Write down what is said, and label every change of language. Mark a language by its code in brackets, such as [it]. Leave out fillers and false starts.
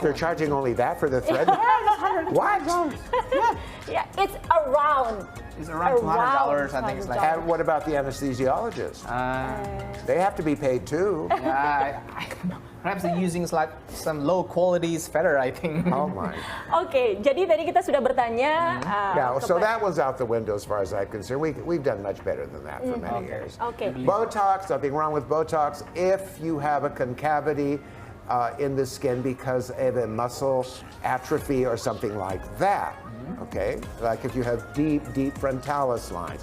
[en] They're charging only that for the thread? What? Yeah, it's around. It's around $200, I think it's like. And what about the anesthesiologist? They have to be paid too. Yeah, perhaps they're using like some low quality feather, I think. Oh my. [id] Oke, jadi tadi kita sudah bertanya. [en] Yeah, so that was out the window as far as I'm concerned. We've done much better than that for many years. Okay. Botox, nothing wrong with Botox if you have a concavity in the skin because of a muscle atrophy or something like that. Okay, like if you have deep frontalis lines.